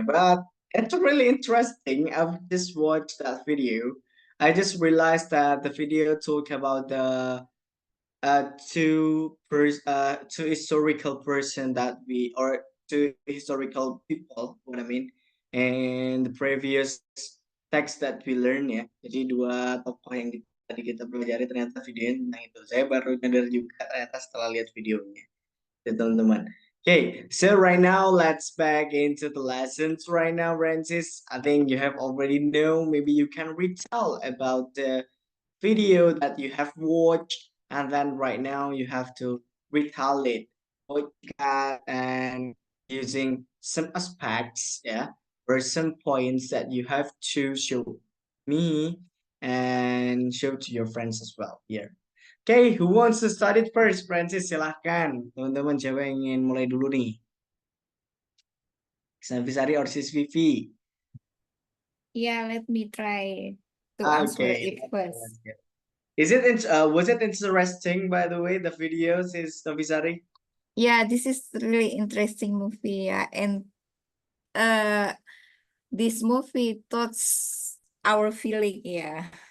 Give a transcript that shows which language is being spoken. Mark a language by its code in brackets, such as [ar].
[en] But it's really interesting. I've just watched that video. I just realized that the video talk about the two historical person that we or two historical people, what I mean, and the previous text that we learn ya. [id] Jadi dua tokoh yang tadi kita pelajari ternyata videonya tentang itu. Saya baru nyadar juga ternyata setelah lihat videonya. Teman-teman. [en] Okay, so right now let's back into the lessons right now, Francis. I think you have already know. Maybe you can retell about the video that you have watched, and then right now you have to retell it, what you got, and using some aspects, yeah, or some points that you have to show me and show to your friends as well here. Okay, who wants to start it first? [id] Francis, silahkan. Teman-teman, siapa yang ingin mulai dulu nih? [en] Sanvisari or Sis Vivi? Yeah, let me try to answer Okay. it first. Is it was it interesting, by the way, the videos, is Sanvisari? Yeah, this is really interesting movie, yeah. And this movie touches our feeling, yeah.